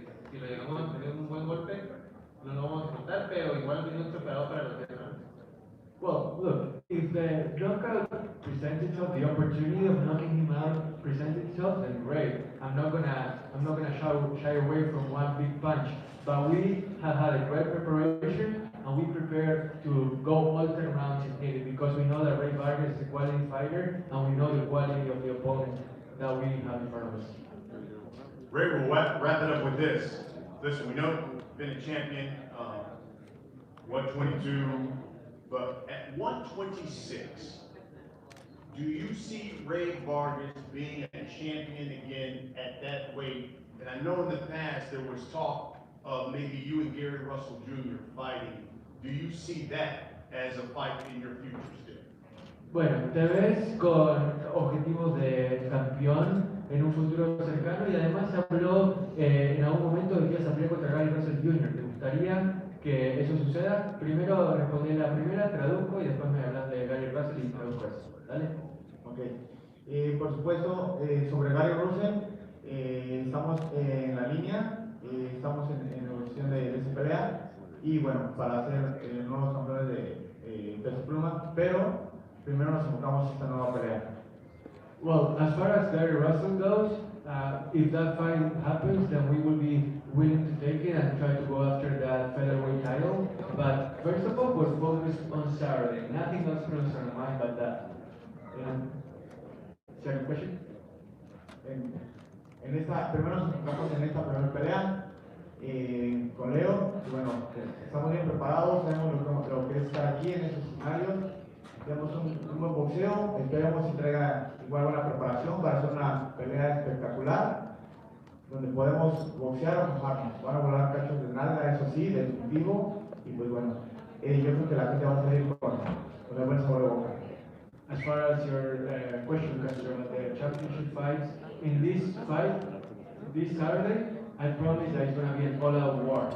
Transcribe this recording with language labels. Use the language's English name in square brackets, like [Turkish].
[Spanish] Si lo llegamos a tener un buen golpe, no lo vamos a soltar, pero igual venimos preparados para los 10 rounds. [English] Well, look, if the knockout presents itself, the opportunity of knocking him out presents itself, then great. I'm not gonna shy away from one big punch. But we have had a great preparation, and we prepare to go all 10 rounds if needed, because we know that Rey Vargas is a quality fighter, and we know the quality of the opponent that we have in front of us. Ray, we'll wrap it up with this. Listen, we know you've been a champion, 122, but at 126, do you see Rey Vargas being a champion again at that weight? And I know in the past there was talk of maybe you and Gary Russell Jr. fighting. Do you see that as a fight in your future still? [Spanish] Bueno, te ves con objetivos de campeón en un futuro cercano y además se habló en algún momento de que ibas a pelear contra Gary Russell Jr. ¿Te gustaría que eso suceda? Primero respondí la primera, traduzco y después me hablas de Gary Russell y traduzco eso. ¿Dale? [English] Ok. [Spanish] Por supuesto, sobre Gary Russell, estamos en la línea, estamos en negociación de esa pelea y bueno, para ser nuevos campeones de peso pluma, pero primero nos enfocamos en esta nueva pelea. [English] Well, as far as Gary Russell goes, if that fight happens, then we will be willing to take it and try to go after that featherweight title. But first of all, we're focused on Saturday. Nothing else comes on our mind but that. Second question? [Spanish] Primero nos enfocamos en esta primera pelea con Leo. Y bueno, estamos bien preparados, sabemos lo que es estar aquí en esos escenarios. Tenemos un buen boxeo, esperemos que traiga igual buena preparación para hacer una pelea espectacular, donde podemos boxear o mojarnos. Van a volar cachos de nalga, eso sí, definitivo, y pues bueno, yo creo que la gente va a salir con el buen sabor de boca. [English] As far as your question concerns the championship fights, in this fight, this Saturday, I promise that it's gonna be an all-out war.